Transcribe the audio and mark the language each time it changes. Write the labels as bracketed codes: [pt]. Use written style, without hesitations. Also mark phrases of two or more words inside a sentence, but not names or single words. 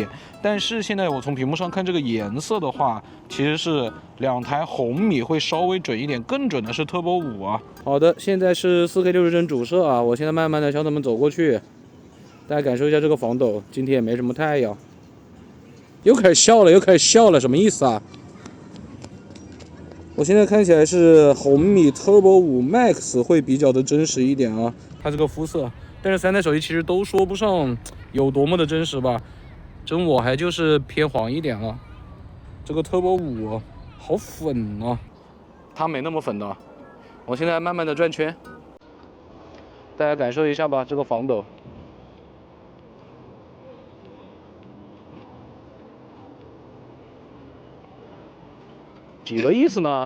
[zh] 但是現在我從屏幕上看這個顏色的話，其實是2台紅米會稍微準一點，更準的是 Turbo 5啊。好的，現在是 4K 60幀主攝啊，我現在慢慢的向他們走過去，大家感受一下這個防抖，今天也沒什麼太陽。又開始笑了，什麼意思啊？我現在看起來是紅米 Turbo 5 Max 會比較的真實一點啊，它這個膚色，但是3台手機其實都說不上有多麼的真實吧，真我還就是偏黃一點啊。這個 Turbo 5 好粉啊！它没那么粉的。我现在慢慢的转圈，大家感受一下吧，这个防抖。几个意思呢？